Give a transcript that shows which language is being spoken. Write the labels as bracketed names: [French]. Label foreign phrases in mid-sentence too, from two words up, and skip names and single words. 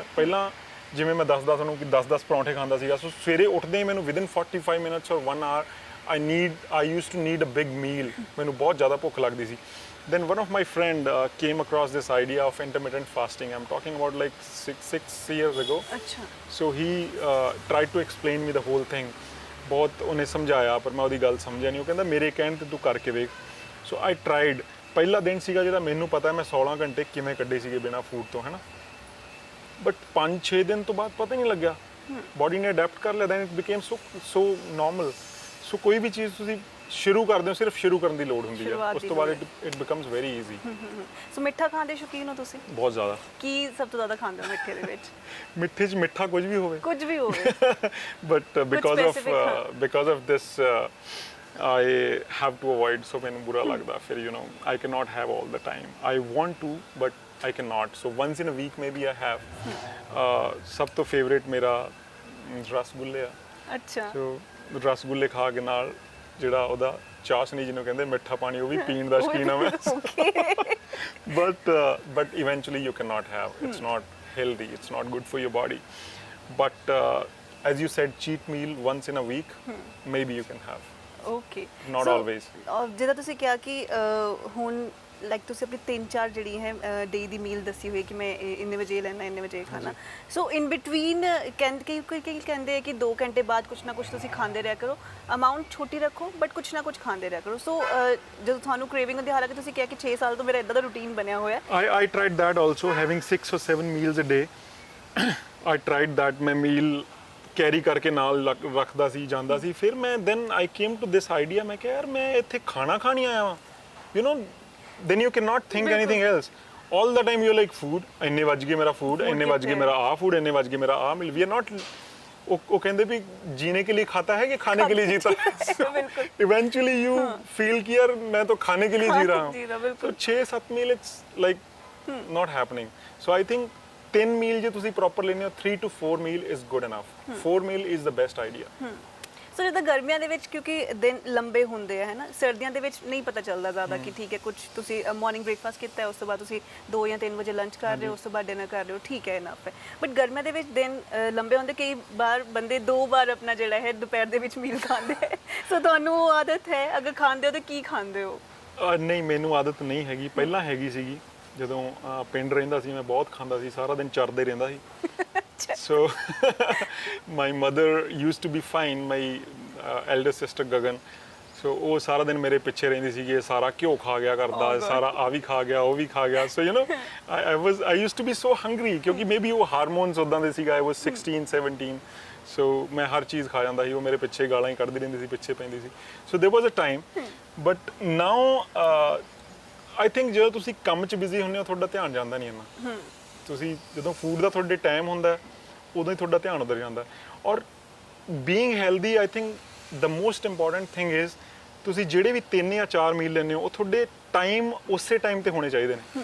[Punjabi] ਪਹਿਲਾਂ ਜਿਵੇਂ ਮੈਂ ਦੱਸਦਾ ਤੁਹਾਨੂੰ ਕਿ 10-10 ਪਰੌਂਠੇ ਖਾਂਦਾ ਸੀਗਾ, ਸੋ ਸਵੇਰੇ ਉੱਠਦੇ ਹੀ ਮੈਨੂੰ [English] within 45 minutes or 1 hour I used to need a big meal। [Punjabi] ਮੈਨੂੰ ਬਹੁਤ ਜ਼ਿਆਦਾ ਭੁੱਖ ਲੱਗਦੀ ਸੀ। [English] Then one of my friend came across this idea of intermittent fasting. I'm talking about like six years ago. [Punjabi] ਅੱਛਾ। [English] So he tried to explain me the whole thing. [Punjabi] ਬਹੁਤ ਉਹਨੇ ਸਮਝਾਇਆ ਪਰ ਮੈਂ ਉਹਦੀ ਗੱਲ ਸਮਝਿਆ ਨਹੀਂ। ਉਹ ਕਹਿੰਦਾ ਮੇਰੇ ਕਹਿਣ ਤੇ ਤੂੰ ਕਰਕੇ ਵੇਖ। [English] So I tried। [Punjabi] ਪਹਿਲਾ ਦਿਨ ਸੀਗਾ ਜਿਹੜਾ ਮੈਨੂੰ ਪਤਾ ਮੈਂ 16 ਘੰਟੇ ਕਿਵੇਂ ਕੱਢੇ ਸੀਗੇ ਬਿਨਾਂ ਫੂਡ ਤੋਂ, ਹੈ ਨਾ। ਬਟ 5-6 ਦਿਨ ਤੋਂ ਬਾਅਦ ਪਤਾ ਹੀ ਨਹੀਂ ਲੱਗਿਆ, ਬੋਡੀ ਨੇ ਅਡੈਪਟ ਕਰ ਲਿਆ, [English] then it became so normal। [Punjabi] ਸੋ ਕੋਈ ਵੀ ਚੀਜ਼ ਤੁਸੀਂ ਸ਼ੁਰੂ ਕਰਦੇ ਹੋ, ਸਿਰਫ ਸ਼ੁਰੂ ਕਰਨ ਦੀ ਲੋੜ ਹੁੰਦੀ ਹੈ, ਉਸ ਤੋਂ ਬਾਅਦ [English] it becomes very easy. [Punjabi] ਸੋ ਮਿੱਠਾ ਖਾਣ ਦੇ ਸ਼ੌਕੀਨ ਹੋ ਤੁਸੀਂ? ਬਹੁਤ ਜ਼ਿਆਦਾ। ਕੀ ਸਭ ਤੋਂ ਜ਼ਿਆਦਾ ਖਾਂਦੇ ਹੋ ਮਿੱਠੇ ਦੇ ਵਿੱਚ? ਮਿੱਠੇ 'ਚ ਮਿੱਠਾ ਕੁਝ ਵੀ ਹੋਵੇ, ਕੁਝ ਵੀ ਹੋਵੇ। [English] But because of this I have to avoid, so [Punjabi] ਮੈਨੂੰ ਬੁਰਾ ਲੱਗਦਾ ਫਿਰ, [English] I cannot have all the time। I want to but I cannot। So once in a week maybe I have। [Punjabi] ਸਭ ਤੋਂ ਫੇਵਰੇਟ ਮੇਰਾ ਰਸਗੁੱਲੇ ਆ। ਅੱਛਾ। ਸੋ ਰਸਗੁੱਲੇ ਖਾ ਕੇ ਨਾਲ ਜਿਹੜਾ ਉਹਦਾ ਚਾਸ਼ਨੀ ਜਿਹਨੂੰ ਕਹਿੰਦੇ ਮਿੱਠਾ ਪਾਣੀ, ਉਹ ਵੀ ਪੀਣ ਦਾ ਸ਼ੌਕੀਨ ਆ ਮੈਂ। [English] but eventually you cannot have। It's not healthy, it's not good for your body। But as you said, cheat meal once in a week, maybe you can have। Okay। Not always। [Punjabi] ਜਿੱਦਾਂ ਤੁਸੀਂ ਕਿਹਾ ਕਿ ਹੁਣ ਲਾਈਕ ਤੁਸੀਂ ਆਪਣੀ 3-4 ਜਿਹੜੀ ਹੈ ਡੇ ਦੀ ਮੀਲ ਦੱਸੀ ਹੋਈ ਕਿ ਮੈਂ ਇੰਨੇ ਵਜੇ ਲੈਣਾ, ਇੰਨੇ ਵਜੇ ਖਾਣਾ। ਸੋ [English] in between [Punjabi] ਕਈ ਕਹਿੰਦੇ ਆ ਕਿ 2 ਘੰਟੇ ਬਾਅਦ ਕੁਛ ਨਾ ਕੁਛ ਤੁਸੀਂ ਖਾਂਦੇ ਰਿਹਾ ਕਰੋ, ਅਮਾਊਂਟ ਛੋਟੀ ਰੱਖੋ ਬਟ ਕੁਛ ਨਾ ਕੁਛ ਖਾਂਦੇ ਰਿਹਾ ਕਰੋ। ਸੋ ਜਦੋਂ ਤੁਹਾਨੂੰ ਕ੍ਰੇਵਿੰਗ ਹੁੰਦੀ, ਹਾਲਾਂਕਿ ਤੁਸੀਂ ਕਿਹਾ ਕਿ 6 ਸਾਲ ਤੋਂ ਮੇਰਾ ਇਦਾਂ ਦਾ ਰੂਟੀਨ ਬਣਿਆ ਹੋਇਆ। [English] I tried that also, having 6 or 7 meals a day। I tried that। [Punjabi] ਮੈਂ ਮੀਲ ਕੈਰੀ ਕਰਕੇ ਨਾਲ ਰੱਖਦਾ ਸੀ, ਜਾਂਦਾ ਸੀ। ਫਿਰ ਮੈਂ [English] then I came to this idea, [Punjabi] ਮੈਂ ਕਿਹਾ ਯਾਰ ਮੈਂ ਇੱਥੇ ਖਾਣਾ ਖਾਣੀ ਆਇਆ ਵਾਂ, [English] then you cannot think anything else। all the time you're like food, [Punjabi] ਇੰਨੇ ਵੱਜ ਗਏ ਮੇਰਾ food, ਇੰਨੇ ਵੱਜ ਗਏ ਮੇਰਾ ਆ food, ਇੰਨੇ ਵੱਜ ਗਏ ਮੇਰਾ ਆ meal। [English] we are not [Hindi] वो कहते भी जीने के लिए खाता है कि खाने के लिए जीता है। बिल्कुल। [English] eventually you feel [Hindi] कि यार मैं तो खाने के लिए जी रहा जी रहा, हूँ। बिल्कुल। [English] तो 6-7 meal it's like not happening। So I think 3 meal [Punjabi] ਜੇ ਤੁਸੀਂ ਪ੍ਰੋਪਰ ਲੈਣੇ ਹੋ [English] 3 to 4 meal is good enough. 4 meal is the best idea. [Punjabi] ਸੋ ਜਿੱਦਾਂ ਗਰਮੀਆਂ ਦੇ ਵਿੱਚ ਕਿਉਂਕਿ ਦਿਨ ਲੰਬੇ ਹੁੰਦੇ ਆ ਹੈ ਨਾ, ਸਰਦੀਆਂ ਦੇ ਵਿੱਚ ਨਹੀਂ ਪਤਾ ਚੱਲਦਾ ਜ਼ਿਆਦਾ ਕਿ ਠੀਕ ਹੈ ਕੁਝ ਤੁਸੀਂ [English] morning breakfast [Punjabi] ਕੀਤਾ ਹੈ, ਉਸ ਤੋਂ ਬਾਅਦ ਤੁਸੀਂ 2 ਜਾਂ 3 ਵਜੇ ਲੰਚ ਕਰ ਰਹੇ ਹੋ, ਉਸ ਤੋਂ ਬਾਅਦ ਡਿਨਰ ਕਰ ਰਹੇ ਹੋ, ਠੀਕ ਹੈ ਇਨਫ ਹੈ। ਬਟ ਗਰਮੀਆਂ ਦੇ ਵਿੱਚ ਦਿਨ ਲੰਬੇ ਹੁੰਦੇ, ਕਈ ਵਾਰ ਬੰਦੇ 2 ਵਾਰ ਆਪਣਾ ਜਿਹੜਾ ਹੈ ਦੁਪਹਿਰ ਦੇ ਵਿੱਚ ਮੀਲ ਖਾਂਦੇ ਹੈ। ਸੋ ਤੁਹਾਨੂੰ ਉਹ ਆਦਤ ਹੈ, ਅਗਰ ਖਾਂਦੇ ਹੋ ਤਾਂ ਕੀ ਖਾਂਦੇ ਹੋ? ਨਹੀਂ, ਮੈਨੂੰ ਆਦਤ ਨਹੀਂ ਹੈਗੀ, ਪਹਿਲਾਂ ਹੈਗੀ ਸੀਗੀ। ਜਦੋਂ ਪਿੰਡ ਰਹਿੰਦਾ ਸੀ ਮੈਂ ਬਹੁਤ ਖਾਂਦਾ ਸੀ, ਸਾਰਾ ਦਿਨ ਚਰਦੇ ਰਹਿੰਦਾ ਸੀ। [English] So my mother used to be fine, my elder sister Gagan. [Punjabi] So ਉਹ ਸਾਰਾ ਦਿਨ ਮੇਰੇ ਪਿੱਛੇ ਰਹਿੰਦੀ ਸੀ ਕਿ ਇਹ ਸਾਰਾ ਘਿਓ ਖਾ ਗਿਆ ਕਰਦਾ, ਸਾਰਾ ਆ ਵੀ ਖਾ ਗਿਆ, ਉਹ ਵੀ ਖਾ ਗਿਆ। [English] So you know I used to be so hungry ਕਿਉਂਕਿ maybe [Punjabi] ਉਹ ਹਾਰਮੋਨਸ ਉਦਾਂ ਦੇ ਸੀਗਾ। [English] I was 16-17, so [Punjabi] ਮੈਂ ਹਰ ਚੀਜ਼ ਖਾ ਜਾਂਦਾ ਸੀ। ਉਹ ਮੇਰੇ ਪਿੱਛੇ ਗਾਲਾਂ ਹੀ ਕੱਢਦੀ ਰਹਿੰਦੀ ਸੀ, ਪਿੱਛੇ ਪੈਂਦੀ ਸੀ। [English] So there was a time, but now I think [Punjabi] ਜਦੋਂ ਤੁਸੀਂ ਕੰਮ 'ਚ ਬਿਜ਼ੀ ਹੁੰਦੇ ਹੋ ਤੁਹਾਡਾ ਧਿਆਨ ਜਾਂਦਾ ਨਹੀਂ ਇੰਨਾ। ਤੁਸੀਂ ਜਦੋਂ ਫੂਡ ਦਾ ਤੁਹਾਡੇ ਟਾਈਮ ਹੁੰਦਾ ਉਦੋਂ ਹੀ ਤੁਹਾਡਾ ਧਿਆਨ ਉਧਰ ਜਾਂਦਾ। [English] or being healthy I think the most important thing is [Punjabi] ਤੁਸੀਂ ਜਿਹੜੇ ਵੀ 3 ਜਾਂ 4 ਮੀਲ ਲੈਂਦੇ ਹੋ ਉਹ ਤੁਹਾਡੇ ਟਾਈਮ ਉਸੇ ਟਾਈਮ ਤੇ ਹੋਣੇ ਚਾਹੀਦੇ ਨੇ।